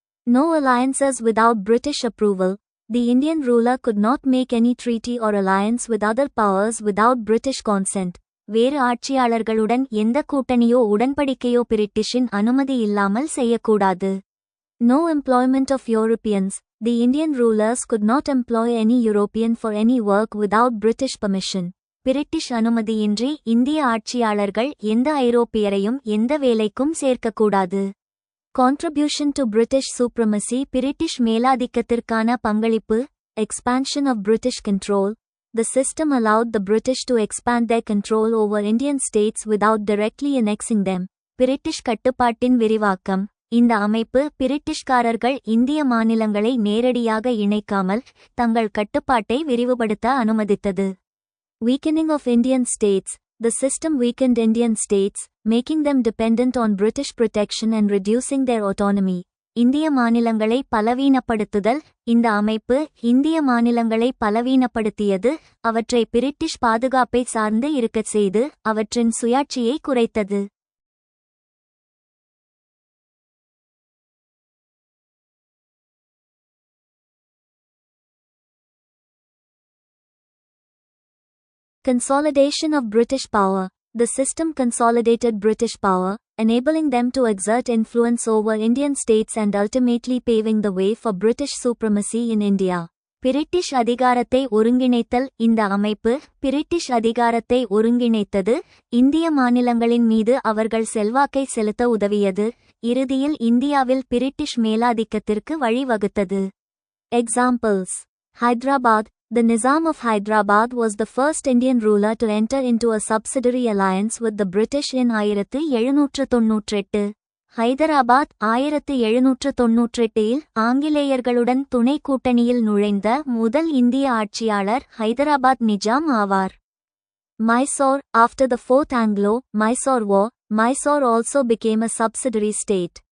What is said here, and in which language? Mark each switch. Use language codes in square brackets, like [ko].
[en] No alliances without British approval. The Indian ruler could not make any treaty or alliance with other powers without British consent. [ta] வேறு ஆட்சியாளர்களுடன் எந்த கூட்டணியோ உடன்படிக்கையோ பிரிட்டிஷின் அனுமதி இல்லாமல் செய்யக்கூடாது. [en] No employment of Europeans. The Indian rulers could not employ any European for any work without British permission. [ta] British அனுமதியின்றி இந்திய ஆட்சியாளர்கள் எந்த ஐரோப்பியரையும் எந்த வேலைக்கும் சேர்க்கக்கூடாது. [en] Contribution to British supremacy. [ta] British மேலாதிக்கத்திற்கான பங்களிப்பு. [en] Expansion of British control. The system allowed the British to expand their control over Indian states without directly annexing them. [ta] British கட்டுப்பாட்டின் விரிவாக்கம். இந்த அமைப்பு பிரிட்டிஷ்காரர்கள் இந்திய மாநிலங்களை நேரடியாக இணைக்காமல் தங்கள் கட்டுப்பாட்டை விரிவுபடுத்த அனுமதித்தது. [en] Weakening of Indian states. The system weakened Indian states, making them dependent on British protection and reducing their autonomy. [ta] இந்திய மாநிலங்களை பலவீனப்படுத்துதல். இந்த அமைப்பு இந்திய மாநிலங்களை பலவீனப்படுத்தியது, அவற்றை பிரிட்டிஷ் பாதுகாப்பை சார்ந்து இருக்கச் செய்து அவற்றின் சுயாட்சியை குறைத்தது. [en] Consolidation of British power. The system consolidated British power, enabling them to exert influence over Indian states and ultimately paving the way for British supremacy in India. [ta] British அதிகாரத்தை ஒருங்கிணைத்தல். இந்த அமைப்பு பிரிட்டிஷ் அதிகாரத்தை ஒருங்கிணைத்தது, இந்திய மாநிலங்களின் மீது அவர்கள் செல்வாக்கை செலுத்த உதவியது, இறுதியில் இந்தியாவில் பிரிட்டிஷ் மேலாதிக்கத்திற்கு வழிவகுத்தது. [en] Examples: Hyderabad. The Nizam of Hyderabad was the first Indian ruler to enter into a subsidiary alliance with the British in 1798. [ta] Hyderabad 1798இல் ஆங்கிலேயர்களுடன் துணை கூட்டணியில் நுழைந்த முதல் இந்திய ஆட்சியாளர் ஹைதராபாத் நிஜாம் ஆவார். [en] Mysore. After the Fourth Anglo-Mysore War, Mysore also became a subsidiary state.